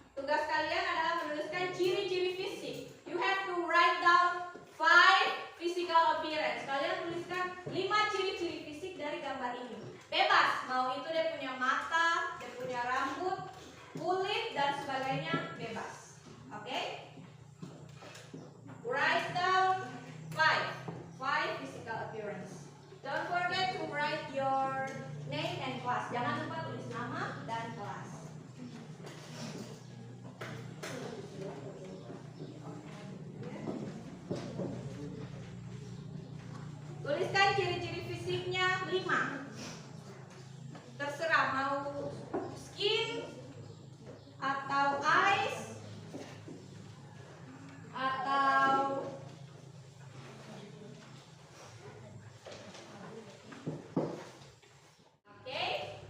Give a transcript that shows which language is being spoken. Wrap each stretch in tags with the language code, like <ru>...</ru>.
<id>Tugas kalian adalah menuliskan ciri-ciri fisik.</id> <en>You have to write down 5 physical appearance.</en> <id>Kalian tuliskan 5 ciri-ciri fisik dari gambar ini. Bebas, mau itu dia punya mata, dia punya rambut, kulit dan sebagainya, bebas. Oke?</id> <en>Write down 5 physical appearance. Don't forget to write your name and class.</en> <id>Jangan lupa tulis nama dan kelas. Tuliskan ciri-ciri fisiknya 5. Terserah mau skin atau eyes atau oke.</id>